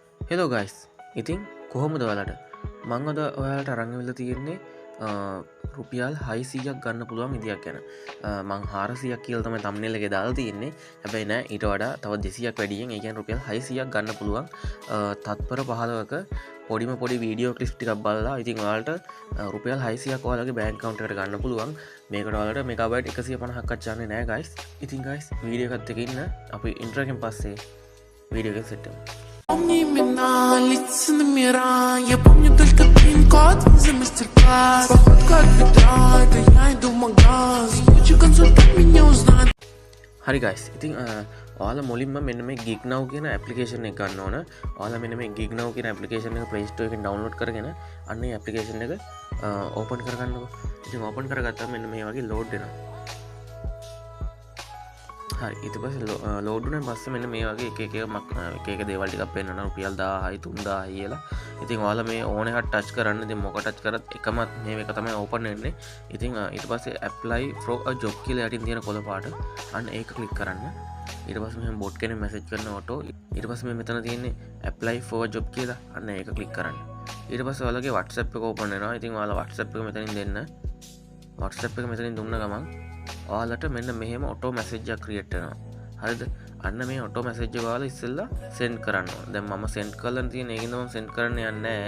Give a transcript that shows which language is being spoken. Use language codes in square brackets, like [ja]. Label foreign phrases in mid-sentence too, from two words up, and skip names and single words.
[si] හෙලෝ ගයිස් ඉතින් කොහොමද ඔයාලට මං අද ඔයාලට අරංගවිල තියෙන්නේ රුපියල් 600ක් ගන්න පුළුවන් විදියක් ගැන මං 400ක් කියල තම තම්නෙල්ලක දාලා තියෙන්නේ හැබැයි නෑ ඊට වඩා තව 200ක් වැඩියෙන් ඒකන් රුපියල් 600ක් ගන්න පුළුවන් තත්පර 15ක පොඩිම පොඩි [en] video clip [si] ටිකක් බලලා ඉතින් ඔයාලට රුපියල් 600ක් ඔයාලගේ [en] bank account [si] එකට ගන්න පුළුවන් මේකට ඔයාලට මෙගාබයිට් 150ක් අච්චන්නේ නෑ ගයිස් ඉතින් ගයිස් වීඩියෝ එකත් එක්ක ඉන්න අපි ඉන්ට්‍රෝ එකෙන් පස්සේ වීඩියෝ එක සෙට් කරමු [ru] Помни имена, лица номера. Я помню только пин-код за мастер-класс. Походка от ведра, это я иду в магаз. Лучший консультант меня узнает. [si] හරි ගයිස් ඉතින් ඔයාලා මුලින්ම මෙන්න මේ gig now කියන ඇප්ලිකේෂන් එක ගන්න ඕන. ඔයාලා මෙන්න මේ gig now කියන ඇප්ලිකේෂන් එක Play Store එකෙන් download කරගෙන අන්න ඒ ඇප්ලිකේෂන් එක ඕපන් කරගන්නකො. ඉතින් ඕපන් කරගත්තාම මෙන්න මේ වගේ load වෙනවා. හරි ඊට පස්සේ load වුණාන් පස්සේ මෙන්න මේ වගේ එක එක දේවල් ටිකක් පෙන්නනවා රුපියල් 1000යි 3000යි කියලා. ඉතින් ඔයාලා මේ ඕන එකක් ටච් කරන්න. ඉතින් මොක ටච් කරත් එකම මේක තමයි ඕපන් වෙන්නේ. ඉතින් ඊට පස්සේ [en] apply for a job [si] කියලා යටින් තියෙන කොළ පාට අන්න ඒක ක්ලික් කරන්න. ඊට පස්සේ මෙහෙම bot කෙනෙක් message කරන auto ඊට පස්සේ මේ මෙතන තියෙන්නේ [en] apply for a job [si] කියලා අන්න ඒක ක්ලික් කරන්න. ඊට පස්සේ ඔයාලගේ WhatsApp එක ඕපන් වෙනවා. ඉතින් ඔයාලා WhatsApp එක මෙතනින් දෙන්න. WhatsApp එක මෙතනින් දුන්න ගමන් ඔයාලට මෙන්න මෙහෙම [en] auto message [si] එකක් ක්‍රියේට් වෙනවා. හරිද? අන්න මේ [en] auto message [si] එක ඔයාලා ඉස්සෙල්ලා සෙන්ඩ් කරන්න ඕන. දැන් මම සෙන්ඩ් කරලා තියෙන ඒකින්ද මම සෙන්ඩ් කරන්න යන්නේ නැහැ.